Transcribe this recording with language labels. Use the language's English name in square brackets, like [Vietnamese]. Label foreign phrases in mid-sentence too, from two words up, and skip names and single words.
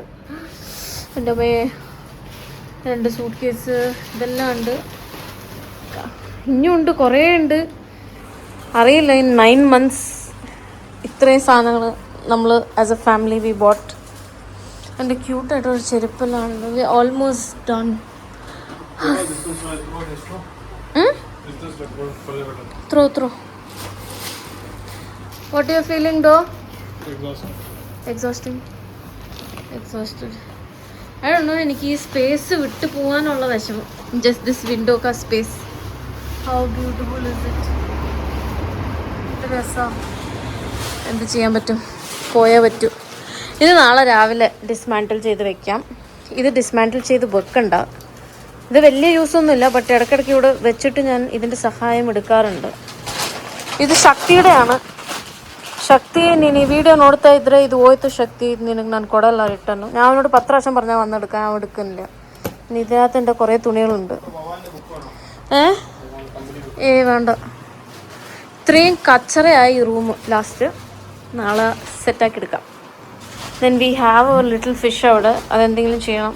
[Malayalam] എൻ്റെ 2 സൂട്ട് കേസ് ഇതെല്ലാം ഉണ്ട്. ഇനിയുണ്ട്, കുറേ ഉണ്ട്. അറിയില്ല, [English] in 9 months [Malayalam] ഇത്രയും സാധനങ്ങൾ നമ്മൾ [English] as a family we bought. [Malayalam] എൻ്റെ ക്യൂട്ടായിട്ടൊരു ചെരുപ്പെല്ലാം ഉണ്ട്. [English] We almost done. ത്രോ What are you feeling though? Exhausted. I don't know, [Malayalam] എനിക്ക് ഈ സ്പേസ് വിട്ടു പോകാനുള്ള വിഷമം. [English] Just this window ka space. How beautiful is it. [Malayalam] രസം. എന്ത് ചെയ്യാൻ പറ്റും, പോയേ പറ്റൂ. ഇത് നാളെ രാവിലെ ഡിസ്മാൻറ്റിൽ ചെയ്ത് വെക്കാം. ഇത് ഡിസ്മാൻറ്റിൽ ചെയ്ത് വെക്കണ്ട. ഇത് വലിയ യൂസൊന്നുമില്ല, ബട്ട് ഇടയ്ക്കിടയ്ക്ക് ഇവിടെ വെച്ചിട്ട് ഞാൻ ഇതിൻ്റെ സഹായം എടുക്കാറുണ്ട്. ഇത് ശക്തിയുടെയാണ്. [Kannada] ಶಕ್ತಿ ನೀನು ಈ ವಿಡಿಯೋ ನೋಡ್ತಾ ಇದ್ರೆ ಇದು ಹೋಯ್ತು ಶಕ್ತಿ, ಇದು ನಿನಗೆ ನಾನು ಕೊಡಲ್ಲ ರಿಟರ್ನು. [Malayalam] ഞാൻ അവനോട് 10 പ്രാവശ്യം പറഞ്ഞാൽ വന്നെടുക്കാൻ, അവൻ എടുക്കുന്നില്ല. ഇനി ഇതിനകത്ത് എൻ്റെ കുറേ തുണികളുണ്ട്. വേണ്ട, ഇത്രയും കച്ചറയായി റൂം. ലാസ്റ്റ് നാളെ സെറ്റാക്കി എടുക്കാം. [English] Then we have a little fish [Malayalam] അവിടെ, അതെന്തെങ്കിലും ചെയ്യണം.